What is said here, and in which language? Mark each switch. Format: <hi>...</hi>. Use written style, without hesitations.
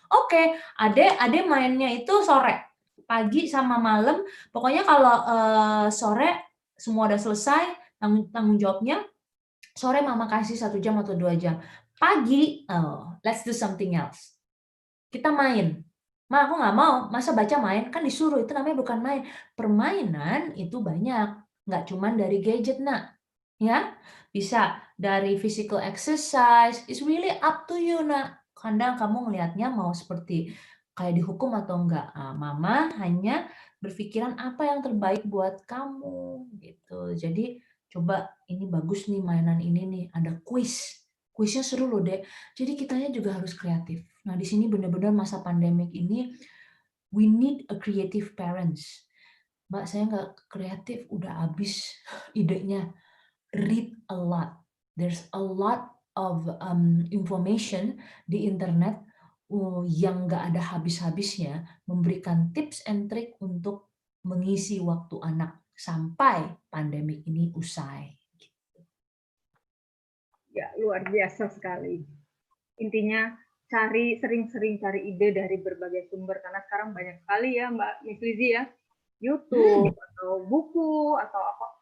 <id>Oke, adek mainnya itu sore, pagi sama malam, pokoknya kalau sore semua udah selesai, tanggung jawabnya, sore mama kasih 1 jam atau 2 jam.</id> <en>Pagi, let's do something else.</en> <id>Kita main. Ma, aku nggak mau, masa baca main? Kan disuruh, itu namanya bukan main. Permainan itu banyak, nggak cuma dari gadget, nak. Ya, bisa dari</id> <en>physical exercise, it's really up to you, nak.</en> <id>Kadang kamu ngelihatnya mau seperti kayak dihukum atau enggak. Mama hanya berpikiran apa yang terbaik buat kamu, gitu. Jadi, coba ini bagus nih mainan ini nih, ada quiz. Kuisnya seru loh, Dek. Jadi kitanya juga harus kreatif. Nah, di sini benar-benar masa pandemik ini,</id> <en>we need a creative parents.</en> <id>Mbak, saya nggak kreatif, udah habis idenya.</id> <en>Read a lot. There's a lot of information di internet</en> <id>yang nggak ada habis-habisnya memberikan tips and trik untuk mengisi waktu anak sampai pandemi ini usai. Ya, luar biasa sekali. Intinya sering-sering cari ide dari berbagai sumber, karena sekarang banyak sekali ya Mbak Miss Lizzie ya, YouTube atau buku atau apa.</id>